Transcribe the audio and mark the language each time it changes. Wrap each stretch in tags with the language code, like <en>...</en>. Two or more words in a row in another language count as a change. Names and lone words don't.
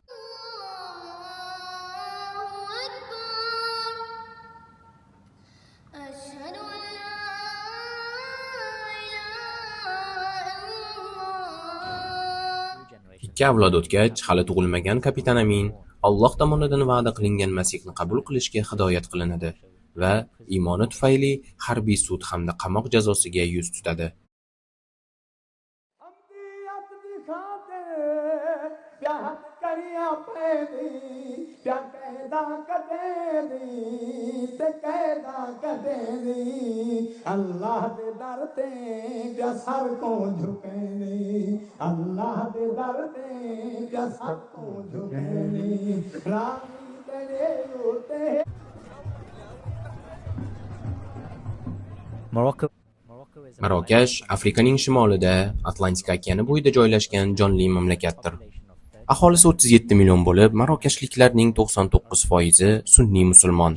<uz>Ikki avlod o'tgach, hali tug'ilmagan kapitan Amin Alloh tomonidan va'da qilingan Masihni qabul qilishga hidoyat qilinadi va iymoni tufayli harbiy sud hamda qamoq jazosiga yuz tutadi.</uz> <pa>ਅੱਲਾਹ ਦੇ ਦਰ ਤੇ ਪਿਆ ਸਰ ਕੋ ਝੁਕੇਨੀ ਅੱਲਾਹ ਦੇ ਦਰ ਤੇ ਪਿਆ ਸਰ ਕੋ ਝੁਕੇਨੀ ਰਾਨੀ ਤੇਰੇ ਉਤੇ</pa> <uz>Marokash Afrikaning shimolida, Atlantika okeani bo'yida joylashgan jonli mamlakatdir. Aholisi 37 million bo'lib, marokashliklarning 99% sunniy musulmon.</uz>